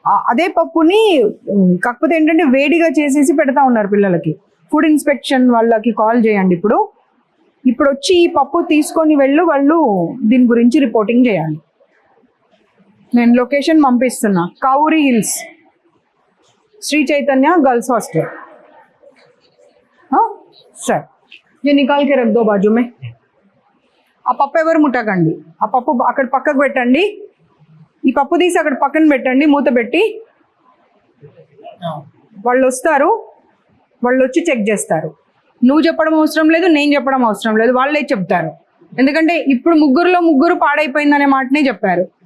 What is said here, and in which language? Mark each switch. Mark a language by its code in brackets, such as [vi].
[te] అదే పప్పుని కాకపోతే ఏంటంటే వేడిగా చేసేసి పెడతా ఉన్నారు పిల్లలకి. ఫుడ్ ఇన్స్పెక్షన్ వాళ్ళకి కాల్ చేయండి. ఇప్పుడు వచ్చి ఈ పప్పు తీసుకొని వాళ్ళు దీని గురించి రిపోర్టింగ్ చేయాలి. నేను location పంపిస్తున్నా, Kavuri hills, Shri Chaitanya girls hostel. [hi] हाँ सर, ये निकाल के रख दो बाजू में. [te] ఆ పప్పు ఎవరు ముట్టకండి. ఆ పప్పు అక్కడ పక్కకు పెట్టండి. ఈ పప్పు తీసి అక్కడ పక్కన పెట్టండి, మూత పెట్టి. వాళ్ళు వస్తారు, వాళ్ళు వచ్చి చెక్ చేస్తారు. నువ్వు చెప్పడం అవసరం లేదు, నేను చెప్పడం అవసరం లేదు, వాళ్ళే చెప్తారు. ఎందుకంటే ఇప్పుడు ముగ్గురు పాడైపోయిందనే మాటనే చెప్పారు.